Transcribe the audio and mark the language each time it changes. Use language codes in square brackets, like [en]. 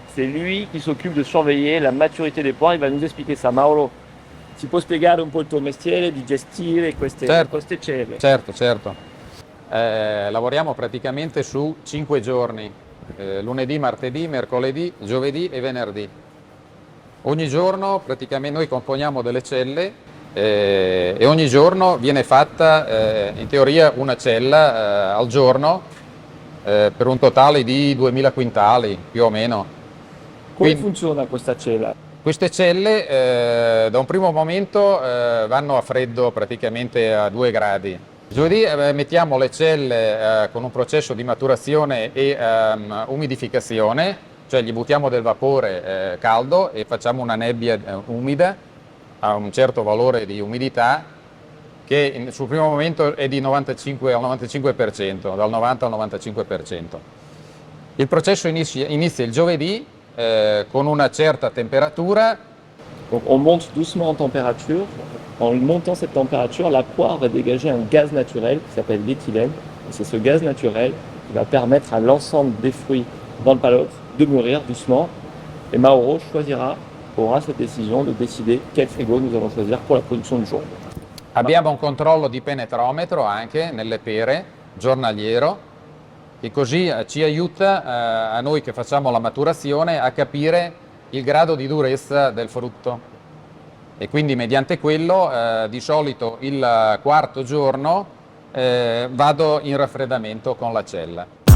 [fr] C'est lui qui s'occupe de surveiller la maturité des poires. Il va nous expliquer ça. [it] Mauro, ci puoi spiegare un po' il tuo mestiere di gestire queste celle? Certo. Lavoriamo praticamente su 5 giorni, lunedì, martedì, mercoledì, giovedì e venerdì. Ogni giorno praticamente noi componiamo delle celle e ogni giorno viene fatta in teoria una cella al giorno per un totale di 2000 quintali più o meno. Come funziona questa cella? Queste celle da un primo momento vanno a freddo praticamente a 2 gradi. Giovedì mettiamo le celle con un processo di maturazione e umidificazione, cioè gli buttiamo del vapore caldo e facciamo una nebbia umida a un certo valore di umidità che sul primo momento è di 95 al 95%, dal 90 al 95%. Il processo inizia il giovedì con una certa temperatura. [fr] Donc on monte doucement en température. En montant cette température, la poire va dégager un gaz naturel qui s'appelle l'éthylène. Et c'est ce gaz naturel qui va permettre à l'ensemble des fruits dans le palote de mûrir doucement. Et Mauro aura cette décision de décider quel frigo nous allons choisir pour la production du jour. [it] Abbiamo un controllo di penetrometro anche nelle pere, giornaliero, che così ci aiuta a noi che facciamo la maturazione a capire il grado di durezza del frutto. E quindi mediante quello di solito il quarto giorno vado in raffreddamento con la cella.